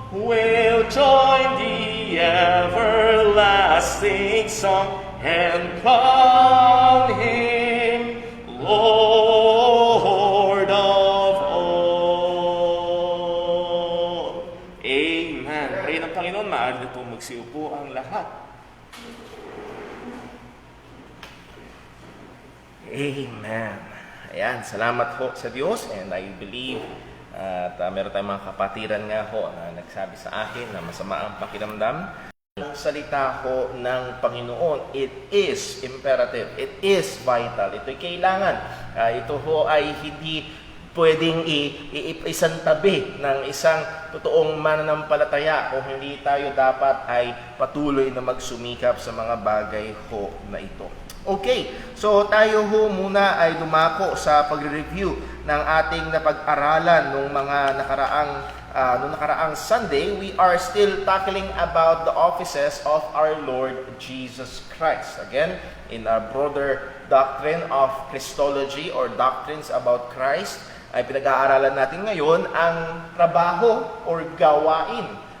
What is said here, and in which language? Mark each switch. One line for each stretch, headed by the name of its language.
English: We'll join the everlasting song and crown him Lord of all. Amen.
Filipino: Pray ng Panginoon, maaari na po magsiupo ang lahat. Amen. Ayan, salamat ho sa Diyos,
English: and I believe
Filipino: at meron tayong mga kapatiran nga ho na nagsabi sa akin na masama ang pakiramdam. Ang salita ho ng Panginoon,
English: it is imperative, it is vital,
Filipino: ito'y kailangan. Ito ho ay hindi pwedeng isantabi ng isang totoong mananampalataya kung hindi tayo dapat ay patuloy na magsumikap sa mga bagay ho na ito. Okay, so tayo ho muna ay dumako sa pagre-review ng ating napag-aralan nung mga nakaraang Sunday.
English: We are still tackling about the offices of our Lord Jesus Christ. Again, in our broader doctrine of Christology or doctrines about Christ,
Filipino: ay pinag-aaralan natin ngayon ang trabaho or gawain.